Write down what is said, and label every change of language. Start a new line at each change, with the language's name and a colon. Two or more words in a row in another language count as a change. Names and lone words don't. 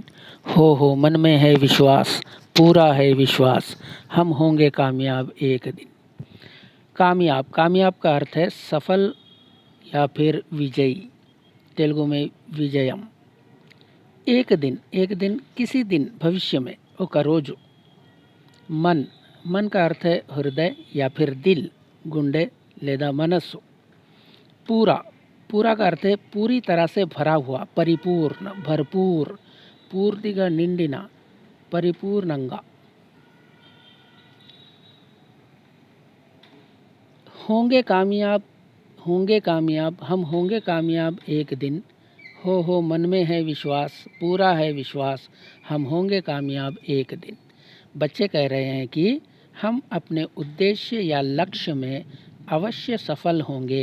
Hindi: हो मन में है विश्वास, पूरा है विश्वास, हम होंगे कामयाब एक दिन। कामयाब का अर्थ है सफल या फिर विजयी, तेलुगु में विजयम। एक दिन किसी दिन भविष्य में,
Telugu: ఒక రోజు
Hindi: मन, मन का अर्थ है हृदय या फिर दिल, गुंडे లేదా मनस्सु। पूरा, पूरा का अर्थ है पूरी तरह से भरा हुआ, परिपूर्ण, भरपूर,
Telugu: పూర్తిగా నిండిన, పరిపూర్ణంగా।
Hindi: होंगे कामयाब, होंगे कामयाब, हम होंगे कामयाब एक दिन। हो मन में है विश्वास, पूरा है विश्वास, हम होंगे कामयाब एक दिन। बच्चे कह रहे हैं कि हम अपने उद्देश्य या लक्ष्य में अवश्य सफल होंगे।